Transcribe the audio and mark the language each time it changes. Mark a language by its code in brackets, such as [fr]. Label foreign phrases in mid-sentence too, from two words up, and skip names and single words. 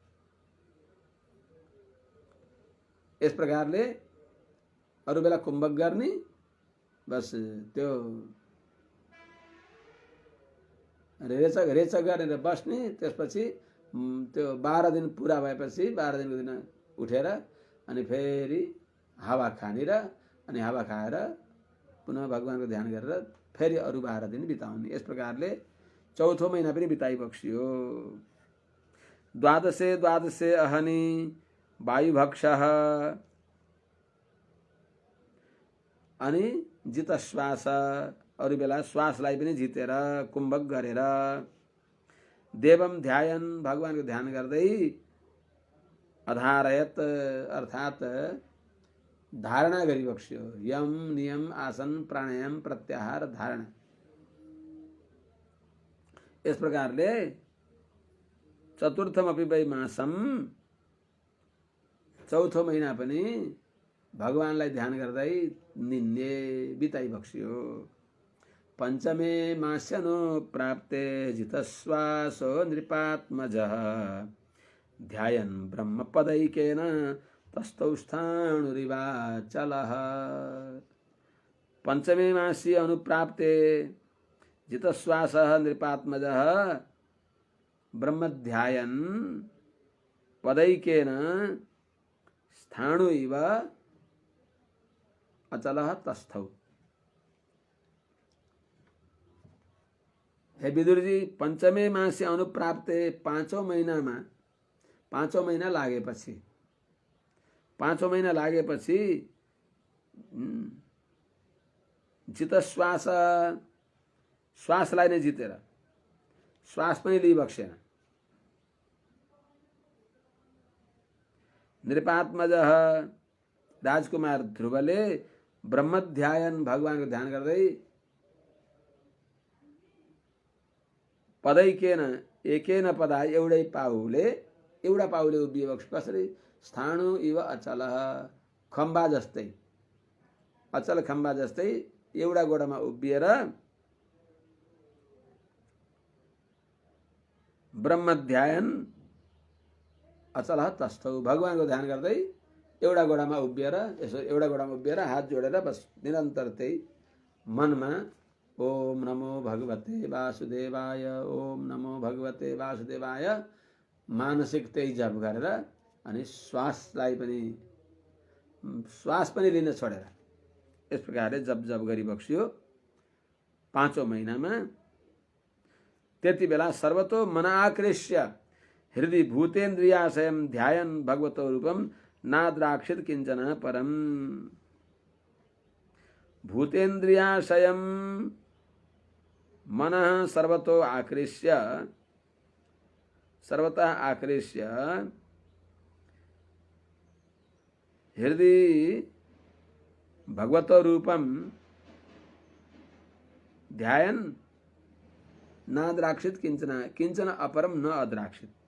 [ne] यस प्रकारले अरू बेला कुम्भक गर्ने, बस त्यो रेचक गरेर बस्ने, त्यसपछि त्यो 12 दिन पुरा भएपछि 12 दिनको दिन उठेर अनि फेरि हावा खाने र अनि हावा खाएर पुनः भगवानको ध्यान गरेर फेरि अरू 12 दिन बिताउने। यस प्रकारले चौथो महिना पनि बिताइबक्स्यो। [sa] द्वादशे अहनि वायुभक्षः [ne] अनि जित श्वास, अरू बेला श्वासलाई पनि जितेर कुम्भक गरेर [sa] देवम ध्यायन [ne] भगवानको ध्यान गर्दै अधारयत अर्थात धारणा गरिबक्स्यो। [sa] यम नियम आसन प्राणायाम प्रत्याहार धारणा। [ne] यस प्रकारले [sa] चतुर्थमपि वै मासम [ne] चौथो महिना पनि भगवानलाई ध्यान गर्दै निन्ने बिताइबक्स्यो। [sa] पंचमे मास्यनुप्राप्ते जितश्वासो नृपात्मजः ध्यायन् ब्रह्मपदैकेन तस्थौ स्थाणुरिवाचलः। पंचमे मासी अनुप्राप्ते जितश्वासः नृपात्मजः ब्रह्मध्यायन् पदैकेन स्थाणु इव अचलः तस्थौ। [ne] हे विदुर जी, [sa] पंचमे मासे अनुप्राप्ते [ne] पाँचौं महीना लागेपछि जित श्वासलाई नै जितेर श्वास पनि लिइबक्सेन, नृपात्मज राजकुमार ध्रुवले ब्रह्म ध्यान भगवानको ध्यान गर्दै [sa] पदैकेन एकेन पदा [ne] एउटै पाउले उभिएको कसरी [sa] स्थाणु इव अचल [ne] खम्बा जस्तै अचल खम्बा जस्तै एउटा गोडामा उभिएर ब्रह्म ध्यान [sa] अचल तस्थौ [ne] भगवानको ध्यान गर्दै एउटा गोडामा उभिएर हात जोडेर बस निरन्तर त्यही मनमा [sa] ओम नमो भगवते वासुदेवाय ओम नमो भगवते वासुदेवाय [ne] मानसिक त्यही जप गरेर अनि श्वास पनि लिन छोडेर यस प्रकारले जप गरी बक्सियो 5औं महिनामा। त्यति बेला [sa] सर्वतो मन आकृष्य हृदय भूतेन्द्रियाशयम ध्यायन भगवतो रूपम नाद्राक्षित किंचन परम। भूतेन्द्रियाशयम मन सर्वतः आकृष्य हृदय भगवतो रूपम ध्यायन नाद्राक्षित किंचन अपरम न अद्राक्षित।